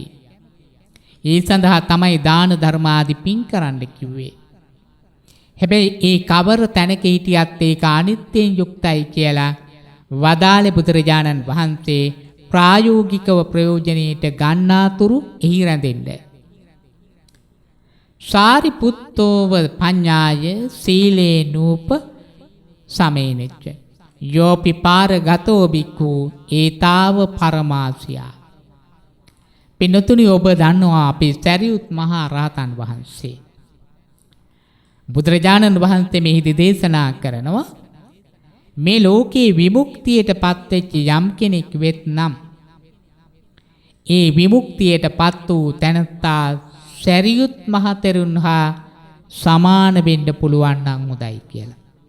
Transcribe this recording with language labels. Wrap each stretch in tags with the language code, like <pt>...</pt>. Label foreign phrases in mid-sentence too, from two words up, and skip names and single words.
<si>ඒ සඳහා තමයි දාන ධර්ම ආදී පින් කරන්න කිව්වේ. හැබැයි ඒ කවර තැනක හිටියත් ඒක අනිත්‍යයෙන් යුක්තයි කියලා වදාළේ බුදුරජාණන් වහන්සේ ප්‍රායෝගිකව ප්‍රයෝජනෙට ගන්නාතුරු එහි රැඳෙන්න.</si> <pi>සාරිපුත්තෝව පඤ්ඤාය සීලේ නූප සමේනෙච්ච යෝපි පාරගතෝ බික්ඛු ඒතාව පරමාසියා.</pi> <si>පින්නතුනි ඔබ දන්නවා අපි සරියුත් මහා රහතන් වහන්සේ. බුදුරජාණන් වහන්සේ මෙහිදී දේශනා කරනවා මේ ලෝකේ විමුක්තියට පත්වෙච්ච යම් කෙනෙක් වෙත්නම් ඒ විමුක්තියට පත් වූ තැනත්තා සරියුත් මහතෙරුන් හා සමාන වෙන්න පුළුවන් නම් හොඳයි කියලා.</si>